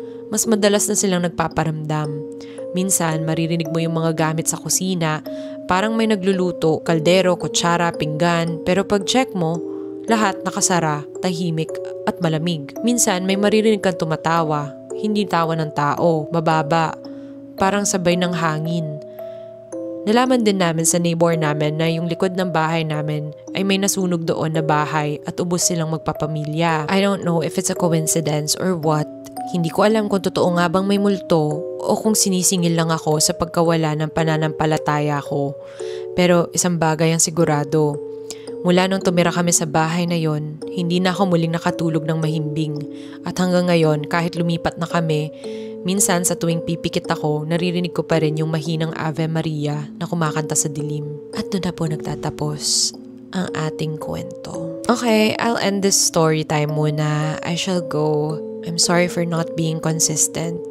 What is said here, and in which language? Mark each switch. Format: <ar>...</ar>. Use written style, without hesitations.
<tl>Mas madalas na silang nagpaparamdam. Minsan, maririnig mo yung mga gamit sa kusina, parang may nagluluto, kaldero, kutsara, pinggan, pero pag check mo, lahat nakasara, tahimik at malamig. Minsan, may maririnig kang tumatawa, hindi tawa ng tao, mababa, parang sabay ng hangin. Nalaman din namin sa neighbor namin na yung likod ng bahay namin ay may nasunog doon na bahay at ubos silang magpapamilya.</tl> <en>I don't know if it's a coincidence or what.</en> <tl>Hindi ko alam kung totoo nga bang may multo o kung sinisingil lang ako sa pagkawala ng pananampalataya ko. Pero isang bagay ang sigurado. Mula nung tumira kami sa bahay na yon, hindi na ako muling nakatulog ng mahimbing. At hanggang ngayon, kahit lumipat na kami, minsan sa tuwing pipikit ako, naririnig ko pa rin yung mahinang Ave Maria na kumakanta sa dilim. At doon na po nagtatapos ang ating kwento.</tl> <en>Okay, I'll end this story time</en> <tl>muna.</tl> <en>I shall go. I'm sorry for not being consistent.</en>